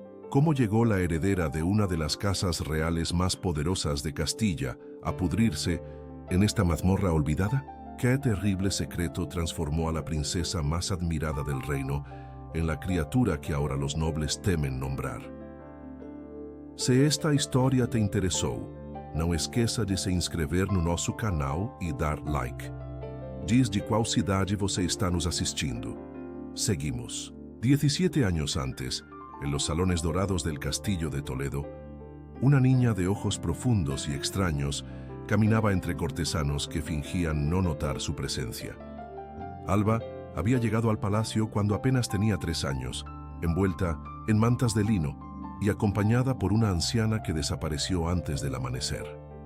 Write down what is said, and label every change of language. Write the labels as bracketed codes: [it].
[es] ¿Cómo llegó la heredera de una de las casas reales más poderosas de Castilla a pudrirse en esta mazmorra olvidada? ¿Qué terrible secreto transformó a la princesa más admirada del reino en la criatura que ahora los nobles temen nombrar? [pt] Se esta história te interessou, não esqueça de se inscrever no nosso canal e dar like. Diz de qual cidade você está nos assistindo. Seguimos. [es] 17 años antes, en los salones dorados del castillo de Toledo, una niña de ojos profundos y extraños caminaba entre cortesanos que fingían no notar su presencia. Alba había llegado al palacio cuando apenas tenía 3 años, envuelta en mantas de lino y acompañada por una anciana que desapareció antes del amanecer.